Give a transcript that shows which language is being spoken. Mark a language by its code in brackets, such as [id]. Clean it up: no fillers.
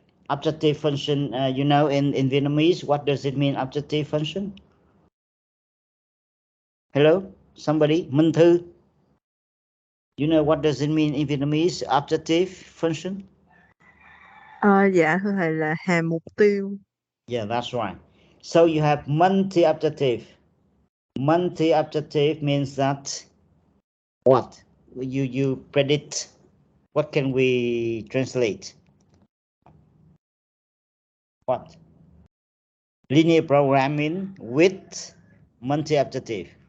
[en] Objective function, you know, in Vietnamese, what does it mean, objective function? Hello, somebody, Minh Thư. You know what does it mean in Vietnamese, objective function? [vi] Dạ thưa thầy là hàm mục tiêu. [en] Yeah, that's right. So you have multi-objective. Multi-objective means that what? You predict. What can we translate? What? Linear programming with multi-objective.